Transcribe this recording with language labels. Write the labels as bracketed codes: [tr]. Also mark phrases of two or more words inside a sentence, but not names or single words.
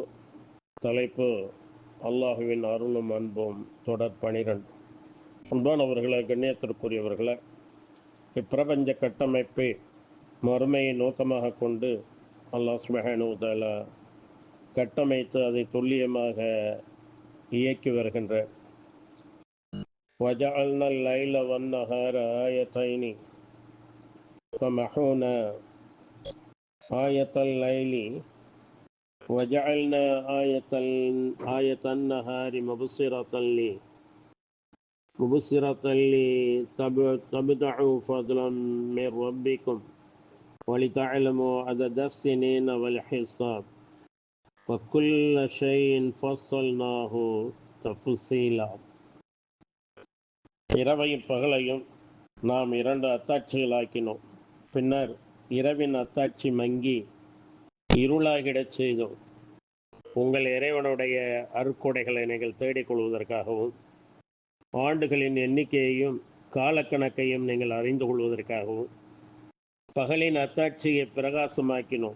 [ta] தலைப்பு அல்லாஹுவின் அருளும் அன்பும், தொடர் 12. அன்பானவர்களே, கண்ணியத்திற்குரியவர்களே, இப்பிரபஞ்ச கட்டமைப்பை மறுமையை நோக்கமாக கொண்டு அல்லாஹ் [ar] سبحانه وتعالى [ta] கட்டமைத்து அதை துல்லியமாக இயக்கி வருகின்ற [ar] وَجَعَلْنَا اللَّيْلَ وَالنَّهَارَ آيَتَيْنِ فَمَحَوْنَا آيَةَ اللَّيْلِ وَجَعَلْنَا آيَةَ النَّهَارِ مُبْصِرَةً لِتَبْتَغُوا فَضْلًا مِنْ رَبِّكُمْ وَلِتَعْلَمُوا عَدَدَ السِّنِينَ وَالْحِسَابَ وَكُلَّ شَيْءٍ فَصَّلْنَاهُ تَفْصِيلًا. [ta] இரவையும் பகலையும் நாம் 2 அத்தாட்சிகளாக்கினோம். பின்னர் இரவின் அத்தாட்சி மங்கி இருளாகிடச் செய்தோம். உங்கள் இறைவனுடைய அருட்கொடைகளை நீங்கள் தேடிக்கொள்வதற்காகவும், ஆண்டுகளின் எண்ணிக்கையையும் காலக்கணக்கையும் நீங்கள் அறிந்து கொள்வதற்காகவும் பகலின் அத்தாட்சியை பிரகாசமாக்கினோம்.